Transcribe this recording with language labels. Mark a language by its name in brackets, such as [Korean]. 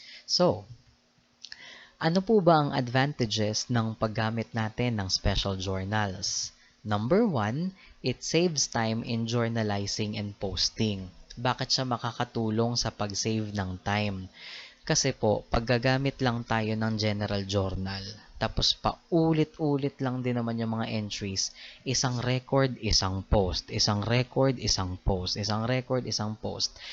[Filipino] So, ano po ba ang advantages ng paggamit natin ng special journals? [English] Number 1, it saves time in journalizing and posting. [Filipino] Bakit siya makakatulong sa pag-save ng time? Kasi po, paggagamit lang tayo ng general journal, tapos paulit-ulit lang din naman yung mga entries, isang record, isang post, isang record, isang post, isang record, isang post.